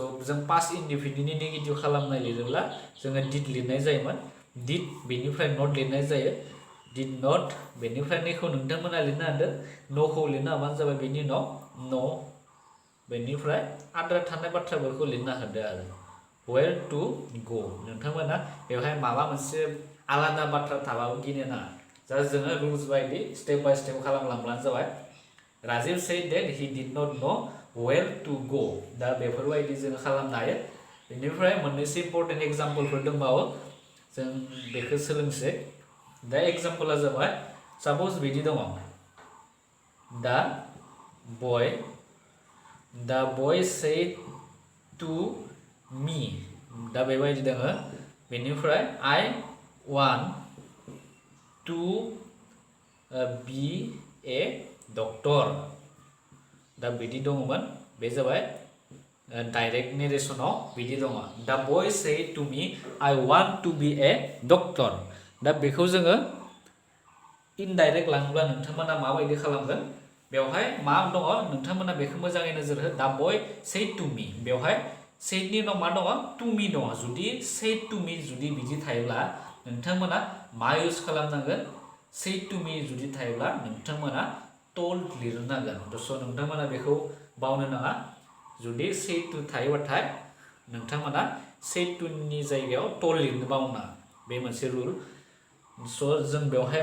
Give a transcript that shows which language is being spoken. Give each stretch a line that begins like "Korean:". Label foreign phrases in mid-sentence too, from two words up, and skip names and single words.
Bodo: जों पास्ट इनडिफिनिटनि नेगेटिभ खालामनाय लिरोब्ला जोङो डिड लिरनाय जायोमोन डिड बेनिफ्राय नट लिरनाय जायो डिड नट बेनिफ्राय नैखौ नोंथांमोना लिरनो हादों न'खौ लिरनो हाबानो जाबाय बेनि उनाव न' बेनिफ्राय आद्रा थानाय बाथ्राफोरखौ लिरना होदो आरो where
English: to go
Bodo: नोंथांमोना बेवहाय माबा मोनसे आलादा बाथ्रा थाबाबो गिनो नाङा जास्ट जोङो रुल्स बायदि
English: step by step
Bodo: खालामलांब्लानो जाबाय राजिब
English: said that he did not know where to go
Bodo: दा बेफोरबायदि जोङो खालामनो हायो बेनिफ्राय मोननैसो
English: important exampleफोर
Bodo: दंबावो जों बेखौ सोलोंसै दा एग्जाम्पला जाबाय साप'ज बिदि दङ दा
English: boy said to me
Bodo: दा बेबायदि दङ बेनिफ्राय
English: I want to be a doctor
Bodo: दा बिदि दङमोन बे जाबाय
English: direct narrationआव
Bodo: बिदि दङ दा
English: boy say to me I want to be a doctor
Bodo: दा बेखौ जोङो इनडाइरेक्ट लाङोब्ला नोंथांमोना माबायदि खालामगोन बेवहाय मा दङ नोंथांमोना बेखौ मोजाङै नोजोर हो दा
English: boy say to me
Bodo: बेवहाय सेनि उनाव मा दङ
English: to me
Bodo: दङ जुदि
English: say to me
Bodo: जुदि बिदि थायोब्ला नोंथांमोना मा इउज खालामनांगोन
English: say to me
Bodo: जुदि थायोब्ला नोंथांमोना टल्ड लिरनांगोन स' नोंथांमोना बेखौ बावनो नाङा जुदि
English: say to
Bodo: थायोबाथाय नोंथांमोना
English: say toनि
Bodo: जायगायाव टल्ड लिरनो बावनो नाङा बे मोनसे रुल स' जों बेवहाय